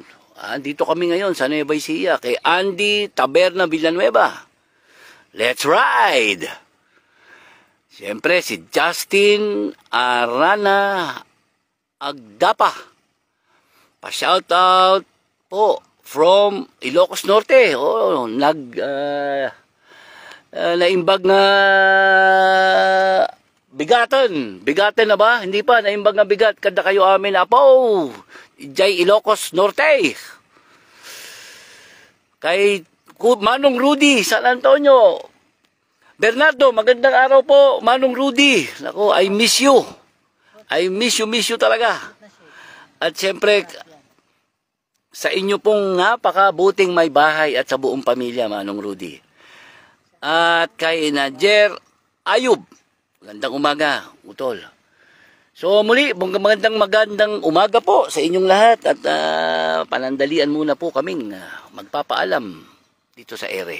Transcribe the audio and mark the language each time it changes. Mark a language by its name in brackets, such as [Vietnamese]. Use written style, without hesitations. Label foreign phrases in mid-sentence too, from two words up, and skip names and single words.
[Filipino] Andito kami ngayon sa Nueva Ecija. Kay Andy Taberna Villanueva. [English] Let's ride! [Filipino] Siyempre, si Justin Arana Agdapa. Pa-shoutout po from Ilocos Norte. [Iloko] Naimbag na bigatan. Bigatan na ba? [Filipino] Hindi pa. [Iloko] Naimbag na bigat. Kada kayo amin apo. Jay Ilocos Norte. [Filipino] Kay Manong Rudy San Antonio. Bernardo, magandang araw po. Manong Rudy. Naku, [English] I miss you. I miss you talaga. [Filipino] At siyempre, sa inyo pong napakabuting may bahay at sa buong pamilya, Manong Rudy. At kay Najer Ayub, magandang umaga, utol. So muli, magandang umaga po sa inyong lahat at panandalian muna po kaming magpapaalam dito sa ere.